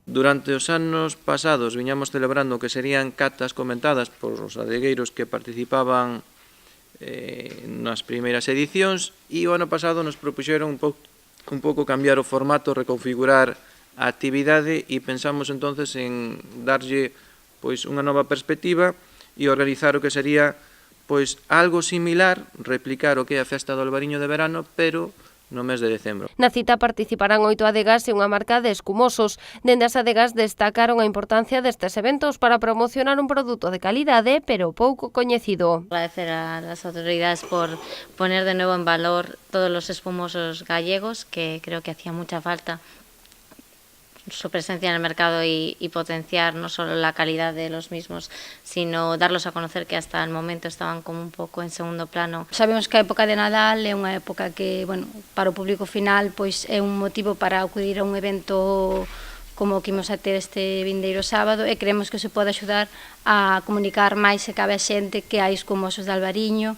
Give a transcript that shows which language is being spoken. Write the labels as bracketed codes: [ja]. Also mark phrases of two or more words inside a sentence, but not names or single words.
[gl] Durante os anos pasados viñamos celebrando que serían catas comentadas por os adegueiros que participaban nas primeiras edicións e o ano pasado nos propuxeron un pouco cambiar o formato, reconfigurar a actividade e pensamos entonces en darlle unha nova perspectiva e organizar o que sería algo similar, replicar o que é a festa do Albariño de verano, pero no mes de decembro. Na cita participarán 8 adegas e unha marca de escumosos. Dende as adegas destacaron a importancia destes eventos para promocionar un produto de calidade, pero pouco coñecido. [es] Agradecer a las autoridades por poner de nuevo en valor todos los espumosos gallegos, que creo que hacía mucha falta su presencia en el mercado y potenciar no solo la calidad de los mismos, sino darlos a conocer, que hasta el momento estaban como [gl] un pouco [es] en segundo plano. [gl] Sabemos que a época de Nadal é unha época que, para o público final, é un motivo para acudir a un evento como o que imos a ter este vindeiro sábado, e creemos que se pode axudar a comunicar máis se cabe a xente que hai escumosos de Albariño.